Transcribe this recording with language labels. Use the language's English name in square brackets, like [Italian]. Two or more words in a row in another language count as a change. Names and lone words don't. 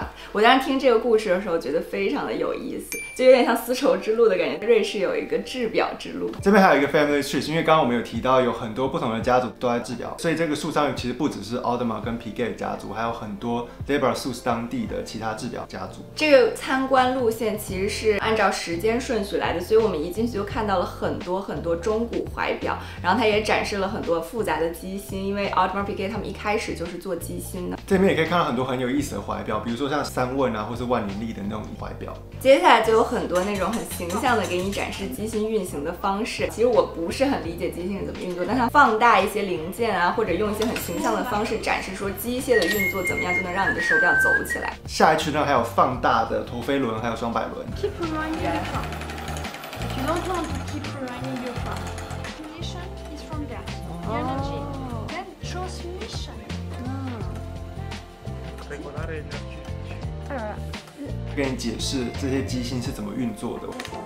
[Chinese] 我當時聽這個故事的時候，覺得非常的有意思，就有點像絲綢之路的感覺。瑞士有一個製錶之路，這邊還有一個 [English] Family Tree， [Chinese] 因為剛剛我們有提到有很多不同的家族都在製錶，所以這個樹上面其實不只是 Audemars 跟 Piguet 家族，還有很多 Libre Source 當地的其他製錶家族。這個參觀路線其實是按照時間順序來的，所以我們一進去就看到了很多很多中古懷錶，然後它也展示了很多複雜的機芯，因為 Audemars Piguet 他們一開始就是做機芯的。這邊也可以看到很多很有意思的懷錶，比如說像3問啊，或是萬年曆的那種懷錶。接下來就有很多那種很形象的給你展示機芯運行的方式。其實我不是很理解機芯是怎麼運作，但它放大一些零件啊，或者用一些很形象的方式展示說機械的運作怎麼樣就能讓你的手錶走起來。下一區呢還有放大的陀飛輪，還有雙擺輪。 [English] Keep rewinding your clock. If you don't want to keep rewinding your clock, transmission is from there. The energy. Then transmission. Regolare energy. [Chinese] 跟你解釋這些機芯是怎麼運作的。